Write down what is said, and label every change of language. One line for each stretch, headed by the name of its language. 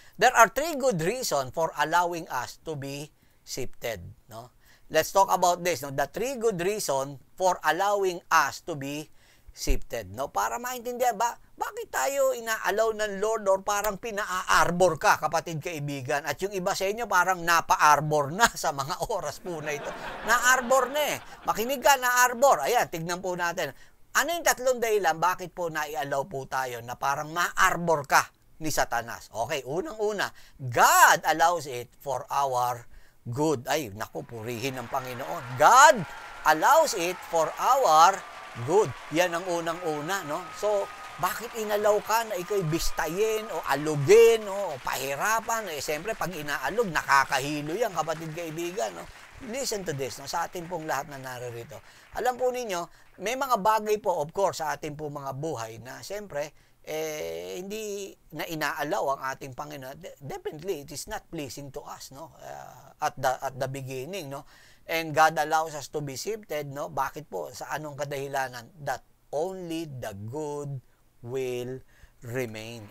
English: There are 3 good reasons for allowing us to be sifted, no? Let's talk about this, no? The 3 good reasons for allowing us to be sifted, no?
Filipino: Para maintindihan bakit tayo ina-allow ng Lord or parang pina-arbor ka, kapatid kaibigan, at yung iba sa inyo parang napa-arbor na sa mga oras po na ito. Na-arbor na Makinig ka, na-arbor. Ayan, tignan po natin. Ano yung 3 dahilan bakit po na-i-allow po tayo na parang ma-arbor ka ni Satanas?
English: Okay,
Filipino: unang-una,
English: God allows it for our good.
Filipino: Ay, naku, purihin ng Panginoon.
English: God allows it for our good.
Filipino: Yan ang unang-una, no? So, bakit inalaw ka na ikaw'y bistayin o alugin o pahirapan? Siyempre, pag inaalog, nakakahilo yan, kapatid kaibigan, no?
English: Listen to this,
Filipino: no? Sa atin pong lahat na naririto. Alam po ninyo, may mga bagay po, of course, sa atin po mga buhay na, siyempre, hindi na inaalaw ang ating Panginoon.
English: Definitely, it is not pleasing to us, no? At the beginning, no? And God allows us to be sifted, no?
Filipino: Bakit po? Sa anong kadahilanan?
English: That only the good will remain.